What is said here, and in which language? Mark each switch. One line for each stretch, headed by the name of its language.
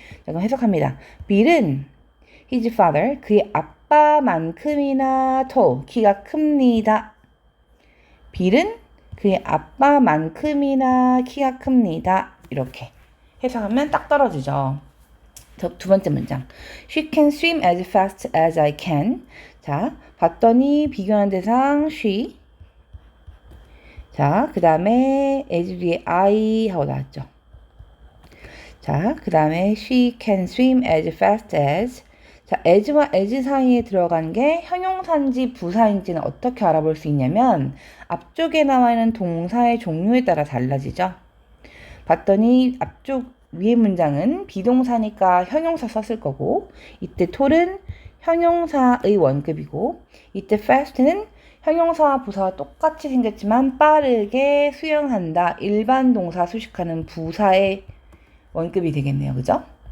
Korean: 자, 그럼 해석합니다. Bill은
English: his father,
Korean: 그의 아빠만큼이나
English: tall,
Korean: 키가 큽니다. Bill은 그의 아빠만큼이나 키가 큽니다. 이렇게 해석하면 딱 떨어지죠. 두 번째 문장.
English: She can swim as fast as I can.
Korean: 자, 봤더니 비교하는 대상 she. 자, 그 다음에 as 뒤에 I 하고 나왔죠. 자, 그 다음에
English: she can swim as fast as.
Korean: 자, as와 as 사이에 들어간 게 형용사인지 부사인지는 어떻게 알아볼 수 있냐면 앞쪽에 나와 있는 동사의 종류에 따라 달라지죠. 봤더니 앞쪽 위의 문장은 비동사니까 형용사 썼을 거고, 이때 tall은 형용사의 원급이고, 이때 fast는 형용사와 부사와 똑같이 생겼지만 빠르게 수영한다, 일반 동사 수식하는 부사의 원급이 되겠네요. 그죠?